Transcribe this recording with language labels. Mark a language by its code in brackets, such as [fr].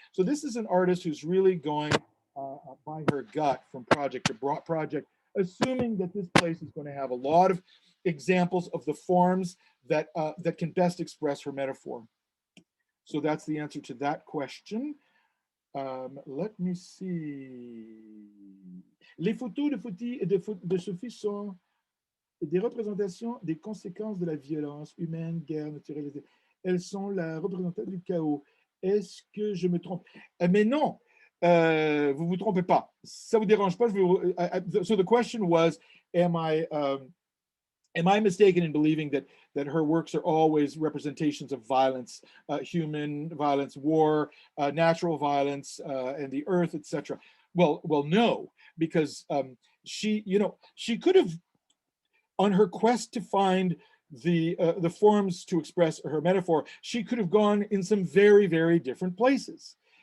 [en] So this is an artist who's really going by her gut from project to project, assuming that this place is going to have a lot of examples of the forms that can best express her metaphor. So that's the answer to that question. Let me see. [fr] Les photos de Sophie sont des représentations des conséquences de la violence humaine, guerre naturelle. Elles sont la représentation du chaos. Est-ce que je me trompe? Mais non, vous vous trompez pas. Ça vous dérange pas? [en] So the question was, am I mistaken in believing that her works are always representations of violence, human violence, war, natural violence, and the earth, etc.? Well, no, because she could have, on her quest to find the forms to express her metaphor, she could have gone in some very, very different places.